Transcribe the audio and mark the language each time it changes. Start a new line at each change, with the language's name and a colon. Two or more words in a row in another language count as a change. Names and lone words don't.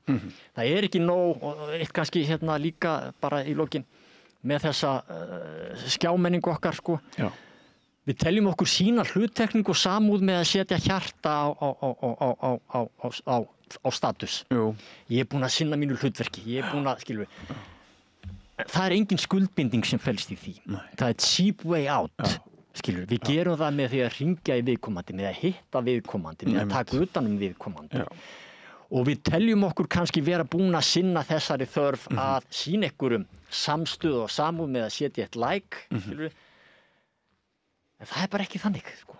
Icelandic: Það er ekki nóg, og eitt kannski líka bara í lokin, með þessa skjámenningu okkar sko. Við teljum okkur sína hluttekning og samúð með að setja hjarta á status. Ég er búin að sinna mínu hlutverki, ég er búin að, það er engin skuldbinding sem felst í því. Það er
English: cheap way out,
Icelandic: við gerum það með því að hringja í viðkomandi, með að hitta viðkomandi, með að taka utan viðkomandi. Og við teljum okkur kannski vera búin að sinna þessari þörf að sýna einhverjum samstöðu og samúð með að setja eitt like, en það er bara ekki þannig, sko.